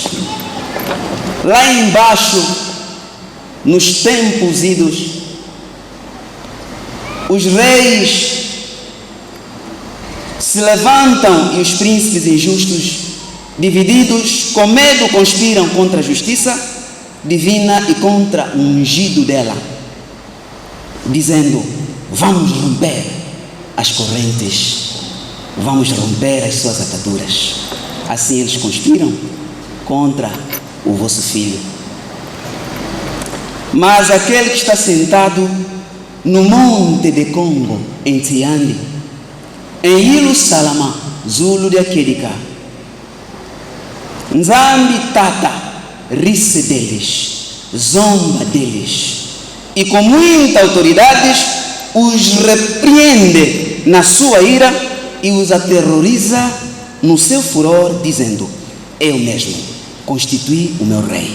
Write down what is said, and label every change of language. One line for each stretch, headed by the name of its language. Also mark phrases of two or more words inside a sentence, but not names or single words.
Portuguese: Lá embaixo, nos tempos idos, os reis se levantam e os príncipes injustos, divididos, com medo, conspiram contra a justiça divina e contra o ungido dela, dizendo: vamos romper as correntes, vamos romper as suas ataduras. Assim eles conspiram contra o vosso filho. Mas aquele que está sentado no monte de Congo, em Tiandi, em Ilu Salama, Zulu de Akedika, Nzambi Tata rise deles, zomba deles, e com muita autoridade os repreende na sua ira e os aterroriza no seu furor, dizendo: eu mesmo constituí o meu rei.